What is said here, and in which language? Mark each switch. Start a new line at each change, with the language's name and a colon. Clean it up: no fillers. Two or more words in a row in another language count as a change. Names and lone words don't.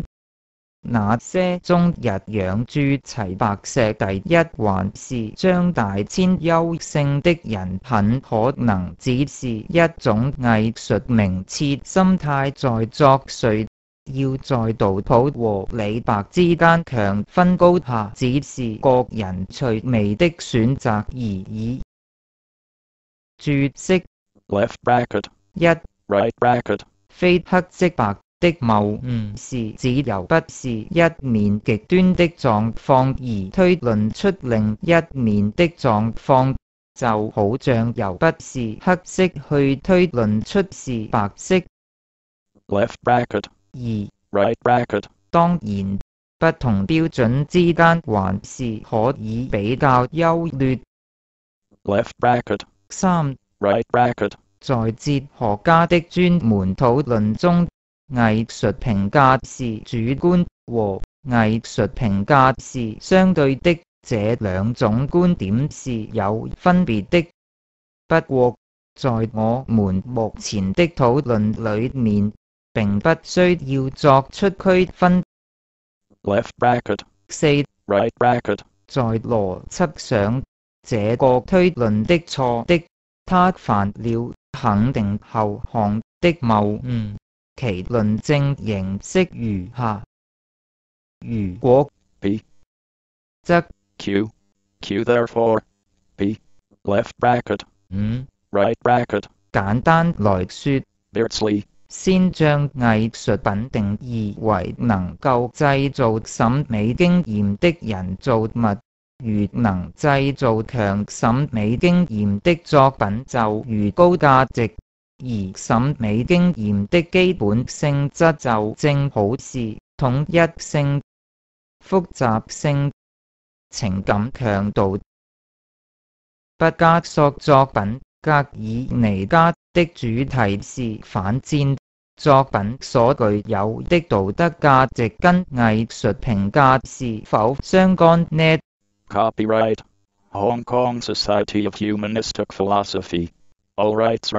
Chinese: 那些終日仰注齊白石第一還是張大千優勝的人，很可能只是一種藝術名次心態在作祟，要在杜甫和李白之間強分高下，只是個人趣味的選擇而已。注釋
English: Left bracket.
Chinese: 一
English: Right bracket.
Chinese: 非黑即白的謬誤是指由不是一面極端的狀況而推論出另一面的狀況，就好像由不是黑色去推論出是白色。
English: Left bracket.
Chinese: 二
English: Right bracket.
Chinese: 當然，不同標準之間還是可以比較優劣。
English: Left bracket.
Chinese: 三
English: Right bracket.
Chinese: 在哲學家的專門討論中，藝術評價是主觀和藝術評價是相對的，這兩種觀點是有分別的。不過，在我們目前的討論裡面， 並不需要作出區分。
English: left bracket,
Chinese: 4.
English: right bracket,
Chinese: 在邏輯上，這個推論的錯的，他犯了肯定後項的謬誤，其論證形式如下：如果 P, 則
English: Q, Q therefore, P, left bracket, 5. right bracket,
Chinese: 簡單來說， Beardsley, 先將藝術品定義為能夠製造審美經驗的人造物，越能製造強審美經驗的作品就越高價值，而審美經驗的基本性質就正好是統一性、複雜性、情感強度。畢加索作品格爾尼加的主題是反戰，作品所具有的道德價值跟藝術評價是否相干呢？
English: copyright, Hong Kong Society of Humanistic Philosophy, all rights